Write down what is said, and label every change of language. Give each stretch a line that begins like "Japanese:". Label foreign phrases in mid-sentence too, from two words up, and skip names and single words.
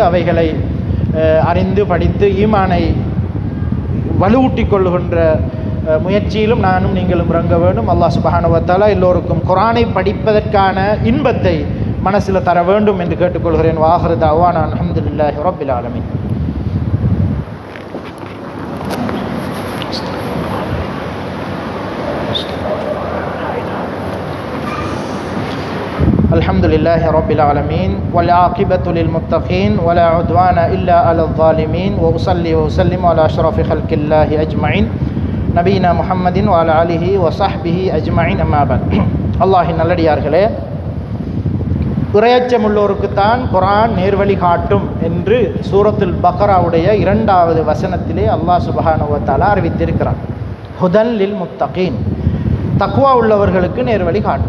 Tamil: அவைகளை அறிந்து படித்து ஈமானை வலுவூட்டி கொள்ளுகின்ற முயற்சியிலும் நானும் நீங்களும் இறங்க வேண்டும்.
Arabic: الله سبحانه و تعالى
Tamil: எல்லோருக்கும் குர்ஆனை படிப்பதற்கான இன்பத்தை மனசில் தர வேண்டும் என்று கேட்டுக்கொள்கிறேன்.
Arabic: وآخر دعوانا الحمد لله رب العالمين. الحمد لله رب العالمين والعاقبة للمتقين ولا عدوان إلا على الظالمين وأصلي وأسلم على أشرف خلق الله أجمعين نبينا محمد وعلى آله وصحبه أجمعين أما بعد.
Tamil: அல்லாஹின் நல்லடியார்களே, இறையச்சமுள்ளோருக்குத்தான் குர்ஆன் நேர்வழி காட்டும் என்று சூரத்துல் பக்ராவுடைய 2வது வசனத்திலே
Arabic: الله سبحانه و تعالى
Tamil: அறிவித்திருக்கிறார்.
Arabic: هدى للمتقين,
Tamil: தக்வா உள்ளவர்களுக்கு நேர்வழி காட்டும்.